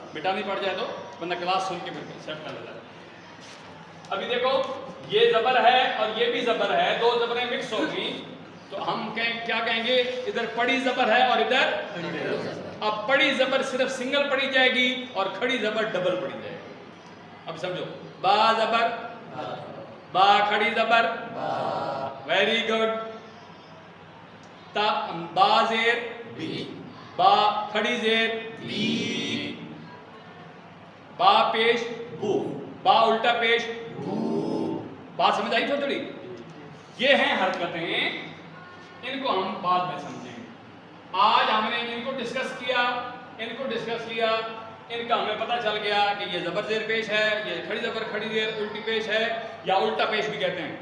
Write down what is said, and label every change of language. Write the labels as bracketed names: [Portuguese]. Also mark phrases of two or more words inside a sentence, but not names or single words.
[Urdu] مٹانی پڑ جائے تو بندہ کلاس سن کے پھر سیٹ کر لیتا ہے. ابھی دیکھو یہ زبر ہے اور یہ بھی زبر ہے, دو زبریں مکس ہوگی تو ہم کیا کہیں گے؟ ادھر پڑی زبر ہے اور ادھر. اب پڑی زبر صرف سنگل پڑھی جائے گی اور کھڑی زبر ڈبل پڑھی جائے گی. اب سمجھو, با زبر با کھڑی زبر [English] very good. [Urdu] تا با زیر با کھڑی زیر بی. با پیش بو, با الٹا پیش بو. بات سمجھ آئی تھوڑی؟ یہ ہیں حرکتیں, ان کو ہم بعد میں سمجھیں گے. آج ہم نے ان کو ڈسکس کیا, ان کا ہمیں پتہ چل گیا کہ یہ زبر زیر پیش ہے, یہ کھڑی زبر کھڑی زیر الٹی پیش ہے یا الٹا پیش بھی کہتے ہیں.